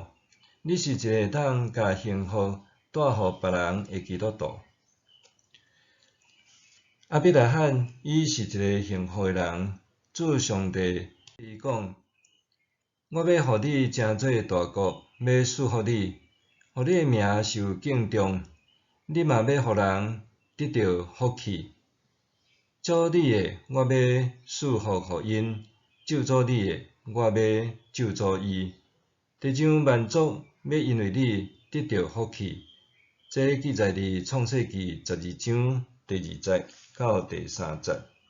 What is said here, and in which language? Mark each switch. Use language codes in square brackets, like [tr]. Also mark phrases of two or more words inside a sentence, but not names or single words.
[nan] 你是一个会当甲幸福带互别人的基督徒？亚伯拉罕伊是一个幸福的人，主上帝伊讲：我要互你成做大国，要祝福你，互你的名受敬重，你嘛要互人得到福气。祝你的，我要祝福互因；咒诅你的，我要咒诅伊。地上万族要因为你得到福气。这记载伫创世纪12章第2节到第3节。